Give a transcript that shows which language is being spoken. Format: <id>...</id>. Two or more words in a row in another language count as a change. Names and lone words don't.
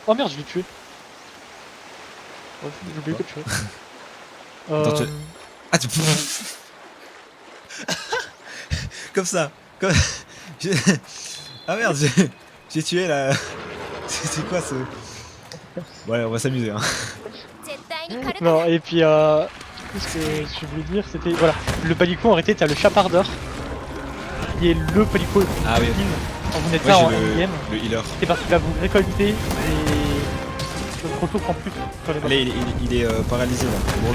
<fr>Oh merde, je l'ai tué. Ouais, j'ai oublié que tu Attends, tu- Ah, tu... Comme ça. Comme... j'ai- Ah merde, j'ai tué la... C'est quoi ce... Ouais, on va s'amuser, hein.</fr> <ja>絶対にカルタ</ja> <fr>Non, et puis ce que je voulais dire, c'était. Voilà, le Palico en réalité, t'as le Chapardeur, qui est le Palico Ah oui. quand vous n'êtes Moi, pas en j'ai endgame. le healer. C'est parce qu'il va vous récolter des ressources en plus sur les Là, il est paralysé, là. Bon,</fr>